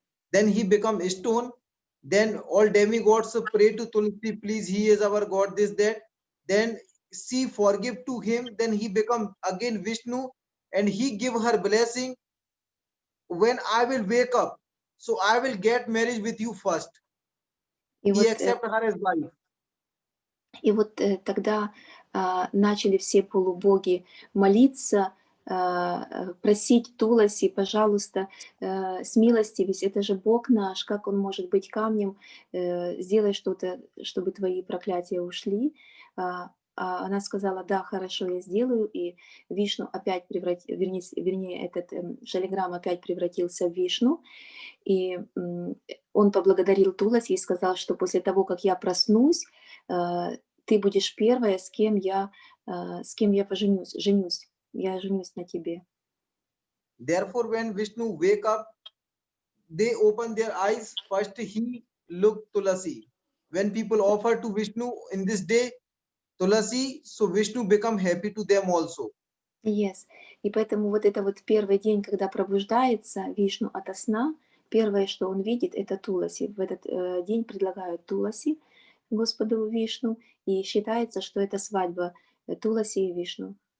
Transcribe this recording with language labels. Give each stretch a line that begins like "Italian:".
English: Then he become stone. Then all demigods pray to Tulsi, please, he is our God, this, that. Then she forgive to him. Then he become again Vishnu, and he give her blessing. When I will wake up, so I will get married with you first.
Russian: И
English: He
Russian: вот,
English: accept her as wife.
Russian: и вот тогда начали все полубоги молиться, просить Туласи, пожалуйста, смилостивись, это же Бог наш, как он может быть камнем, сделай что-то, чтобы твои проклятия ушли. Она сказала, да, хорошо, я сделаю, и Вишну опять вернее, этот шалиграм опять превратился в Вишну, и он поблагодарил Туласи и сказал, что после того, как я проснусь, ты будешь первая, с кем я женюсь. Я женюсь на тебе.
English: Therefore, when Vishnu wake up, they open their eyes. First, he look Tulasi. When people offer to Vishnu in this day, Tulasi, so Vishnu become happy to them also. Yes.
Russian: И поэтому вот это вот первый день, когда пробуждается Вишну ото сна, первое, что он видит, это Туласи. В этот день предлагают Туласи Господу Вишну, и считается, что это свадьба Туласи и Вишну.